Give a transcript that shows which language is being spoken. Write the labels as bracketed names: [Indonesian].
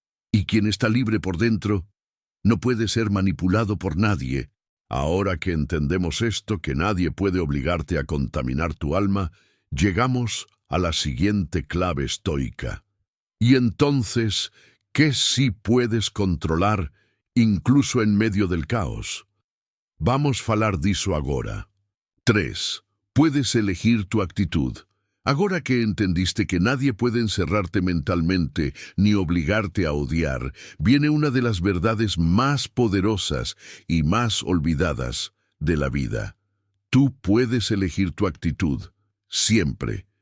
[Spanish] Y quien está libre por dentro no puede ser manipulado por nadie. Ahora que entendemos esto, que nadie puede obligarte a contaminar tu alma, llegamos a la siguiente clave estoica. Y entonces, ¿qué sí puedes controlar, incluso en medio del caos? [Portuguese] Vamos falar disso agora. [Spanish] 3. Puedes elegir tu actitud. Ahora que entendiste que nadie puede encerrarte mentalmente ni obligarte a odiar, viene una de las verdades más poderosas y más olvidadas de la vida. Tú puedes elegir tu actitud. Siempre.